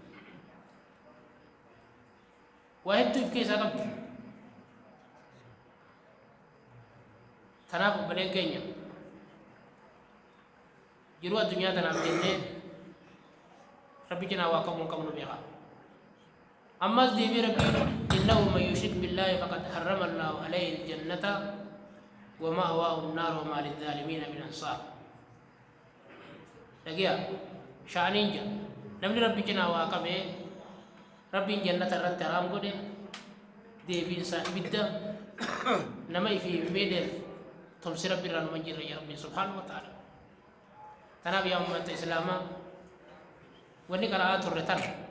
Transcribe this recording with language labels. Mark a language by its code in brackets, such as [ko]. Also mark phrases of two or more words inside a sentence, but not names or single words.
[om] waa hedduu if keessaa qabdi tanaaf obboleen keenya jiruu addunyaa tanaaf jennee rabbi cinaa waa qabuun qabnu beekaa ammas deebii rabbii [ar] إنه من يشرك بالله فقد حرم الله عليه الجنة ومأواه النار وما للظالمين من أنصار [om] dhagiya sha'aniin jira namni rabbi cinaa waa qabee rabbiin jannata irratti haraam godhe deebiin isaa ibidda nama ifii himmeedheef tumsi rabbi irraa numa jirre ya rabbiin [ar] سبحانه وتعالى [om] tanaaf yaa ummata islaamaa wanni qara'aa turre tan